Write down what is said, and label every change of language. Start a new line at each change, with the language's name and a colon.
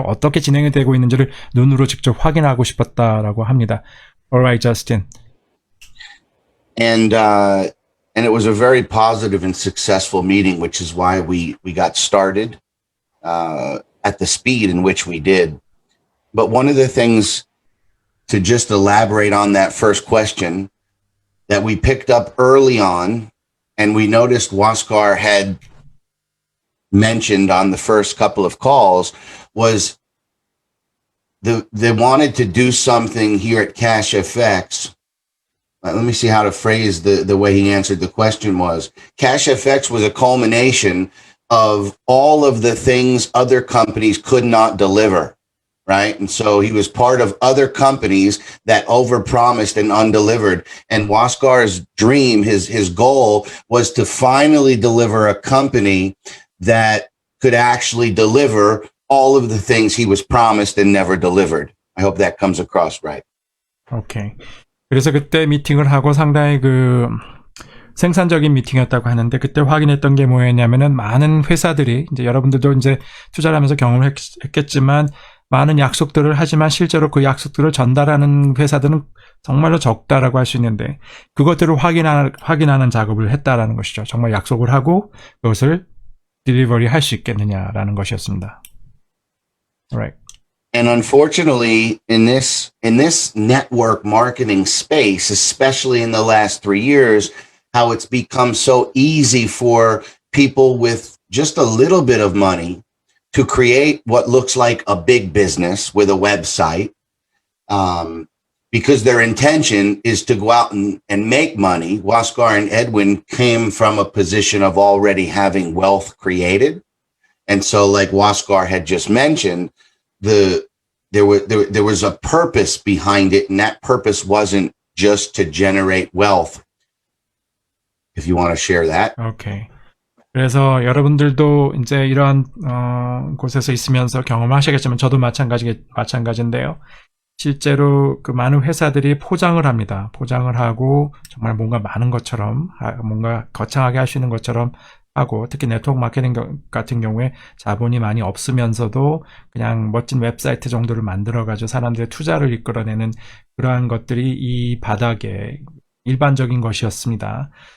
Korean: 어떻게 진행이 되고 있는지를 눈으로 직접 확인하고 싶었다라고 합니다.
English: Alright, Justin. And it was a very positive and successful meeting, which is why we got started at the speed in which we did. But one of the things to just elaborate on that first question that we picked up early on, and we noticed Waskar had mentioned on the first couple of calls, was they wanted to do something here at Cash FX. Let me see how to phrase the way he answered the question was. Cash FX was a culmination of all of the things other companies could not deliver, right? And so he was part of other companies that overpromised and undelivered. And Waskar's dream, his goal was to finally deliver a company that could actually deliver all of the things he was promised and never delivered. I hope that comes across right.
Korean: 오케이. 그래서 그때 미팅을 하고 상당히 생산적인 미팅이었다고 하는데 그때 확인했던 게 뭐였냐면은 많은 회사들이 이제 여러분들도 이제 투자를 하면서 경험을 했겠지만 많은 약속들을 하지만 실제로 그 약속들을 전달하는 회사들은 정말로 적다라고 할 수 있는데 그것들을 확인하는 작업을 했다라는 것이죠. 정말 약속을 하고 그것을 딜리버리 할 수 있겠느냐라는 것이었습니다.
English: Right. And unfortunately, in this network marketing space, especially in the last 3 years, how it's become so easy for people with just a little bit of money to create what looks like a big business with a website, because their intention is to go out and make money. Waskar and Edwin came from a position of already having wealth created. And so like Waskar had just mentioned, there was a purpose behind it, and that purpose wasn't just to generate wealth. If you want to share that.
Korean: 오케이. 그래서 여러분들도 이제 이러한 곳에서 있으면서 경험하시겠지만 저도 마찬가지인데요. 실제로 그 많은 회사들이 포장을 합니다. 포장을 하고 정말 뭔가 많은 것처럼 뭔가 거창하게 할 수 있는 것처럼 하고 특히 네트워크 마케팅 같은 경우에 자본이 많이 없으면서도 그냥 멋진 웹사이트 정도를 만들어가지고 사람들의 투자를 이끌어내는 그러한 것들이 이 바닥에 일반적인 것이었습니다.